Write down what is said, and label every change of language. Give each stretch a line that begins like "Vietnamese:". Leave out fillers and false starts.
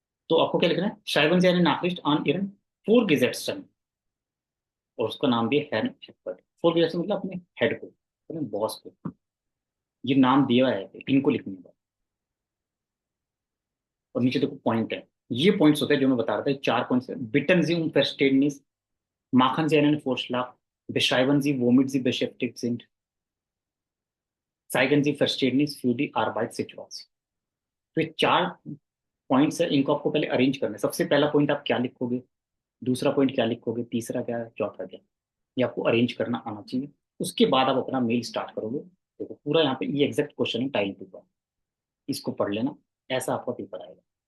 Hindi: तो आपको क्या लिखना है, शाइवन जैन नाफिस्ट ऑन इरन फोर गेजेट्स, और उसका नाम भी है हैन हेडफर्ड। फोर गेजेट्स मतलब अपने हेड को, अपने बॉस को, ये नाम दिया है, इनको लिखने का। और नीचे देखो पॉइंट है, ये पॉइंट्स होते हैं जो मैं बता रहा था, चार पॉइंट्स है।
German: बिटन जी उम machen Sie einen Vorschlag, beschreiben Sie, womit Sie beschäftigt sind, zeigen Sie Verständnis für die Arbeitssituation।
Hindi: तो ये चार पॉइंट्स है, इनको आपको पहले अरेंज करना है। सबसे पहला पॉइंट आप क्या लिखोगे, दूसरा पॉइंट क्या लिखोगे, तीसरा क्या है, चौथा क्या है, ये आपको अरेंज करना आना चाहिए। उसके बाद आप अपना मेल स्टार्ट करोगे। देखो पूरा यहाँ पे ये एग्जैक्ट क्वेश्चन है टाइम पेपर, इसको पढ़ लेना, ऐसा आपका पेपर आएगा।